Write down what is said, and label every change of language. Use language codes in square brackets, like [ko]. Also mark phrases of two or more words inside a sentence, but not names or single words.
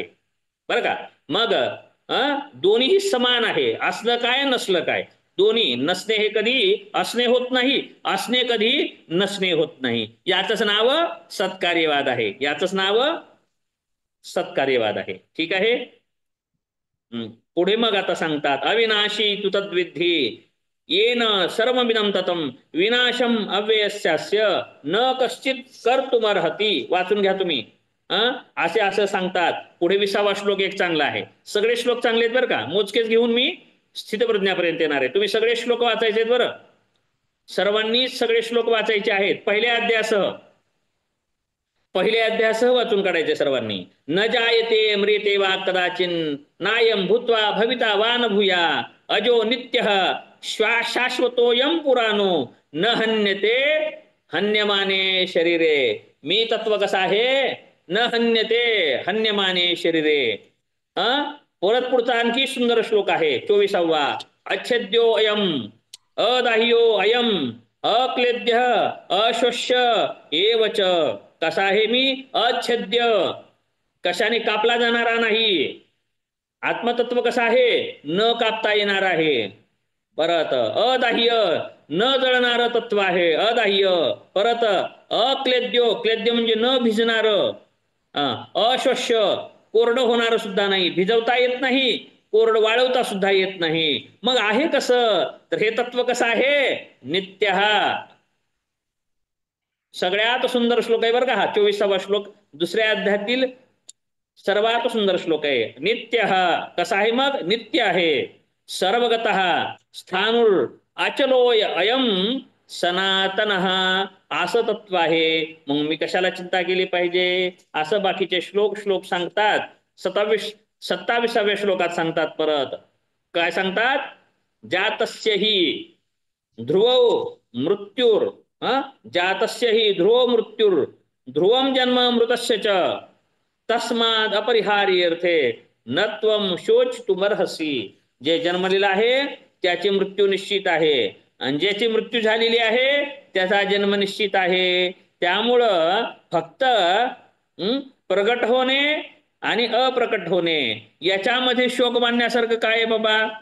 [mr] बरं का? मग दोन्ही समान आहे. असलं काय नसलं काय. दोन्ही. नसणे हे कधी असणे होत नाही, असणे कधी नसणे होत नाही. याचंच नाव सत्कार्यवाद आहे. याचंच नाव सत्कार्यवाद आहे. ठीक आहे. पुढे मग आता सांगतात [sa] अविनाशी तु तद्विद्धी येन सर्वमिदं ततं विनाशम अव्ययस्यास्य न कश्चित कर्तुमर्हति. [mr] वाचून घ्या तुम्ही. असे असं सांगतात. पुढे 20वा श्लोक एक चांगला आहे. सगळे श्लोक चांगले आहेत बरं का. मोजकेच घेऊन मी स्थितप्रज्ञापर्यंत येणार आहे. तुम्ही सगळे श्लोक वाचायचे आहेत बरं. सर्वांनी सगळे श्लोक वाचायचे आहेत. पहिल्या अध्यायासह वाचून काढायचे सर्वांनी. [sa] न जायते म्रियते वा कदाचिन नायं भूत्वा भविता वा न भूया अजो नित्यः शाश्वतोयं पुराणो न हन्यते हन्यमाने शरीरे. [mr] मी तत्व कसं आहे? [sa] न हन्यते हन्यमाने शरीरे. [mr] परत पुढचा आणखी सुंदर श्लोक आहे 24वा. [sa] अच्छेद्यो अयम अदाह्यो अयम अक्लेद्य अश्वश्य एवच. [mr] कसा आहे मी? अच्छेद्य. कशाने कापला जाणारा नाही. आत्मतत्व कसं आहे? न कापता येणार आहे. परत अदाह्य, न जळणार तत्व आहे. अदाह्य. परत अक्लेद्यो, क्लेद्य म्हणजे न भिजणार. अश्वश्य, कोरडं होणार सुद्धा नाही. भिजवता येत नाही, कोरडं वाळवता सुद्धा येत नाही. मग आहे कसं? तर हे तत्व कसं आहे? नित्य. सगळ्यात सुंदर श्लोक आहे बरं का हा 24वा श्लोक. दुसऱ्या अध्यायातील सर्वात सुंदर श्लोक आहे. नित्य. कसा आहे मग? नित्य आहे. [sa] सर्वगतः स्थाणुर अचलोय अयम सनातन. [mr] असं तत्व आहे. मग मी कशाला चिंता केली पाहिजे? असं बाकीचे श्लोक सांगतात. 27व्या श्लोकात सांगतात. परत काय सांगतात? [sa] जातस्य हि ध्रुवो मृत्युर जातस्य हि ध्रुवो मृत्युर ध्रुवम जन्म मृतस्य च तस्माद अपरिहार्यर्थे नत्वम शोचतुमर्हसी. [mr] जे जन्मलेलं आहे त्याची मृत्यू निश्चित आहे आणि ज्याची मृत्यू झालेली आहे त्याचा जन्म निश्चित आहे. त्यामुळं फक्त प्रगट होणे आणि अप्रकट होणे याच्यामध्ये शोक मानण्यासारखं काय आहे बाबा?